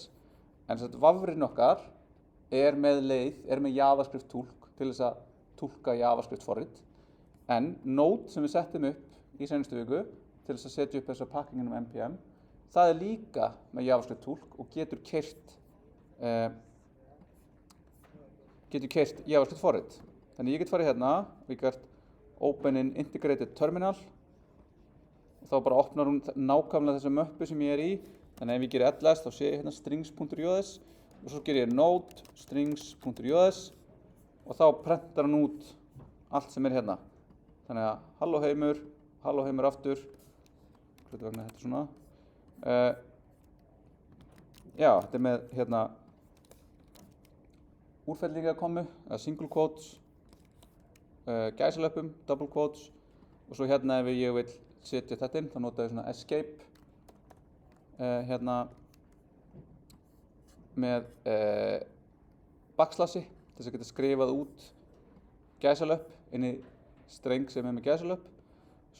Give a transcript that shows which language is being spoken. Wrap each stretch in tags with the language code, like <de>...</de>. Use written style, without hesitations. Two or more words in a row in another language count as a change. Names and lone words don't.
<is>En Vavrin okkar er með JavaScript túlk til þess að túlka JavaScript forrit. En Node sem við settum upp í seinustu viku til þess að setja upp þessa pakkingin npm, það er líka með JavaScript túlk og getur keyrt JavaScript forrit. Þannig ég get farið hérna og ég get</is> <en>open in integrated terminal</en> <is>og þá bara opnar hún nákvæmlega þessa möppu sem ég er í. Þannig ef ég gerir ls þá sé ég hérna strings.js og svo gerir ég node strings.js og þá prentar hann út allt sem er hérna. Þannig að halló heimur aftur, hvernig vegna þetta svona. Já, þetta er með hérna úrfellingakommu, eða</is> <en>single quotes,</en> <is>gæsalöppum,</is> <en>double quotes</en> <is>og svo hérna ef ég vil setja þetta inn þá nota ég svona escape hérna með backslassi til þess að geta skrifað út gæsalöpp inn í streng sem er með gæsalöpp.</is>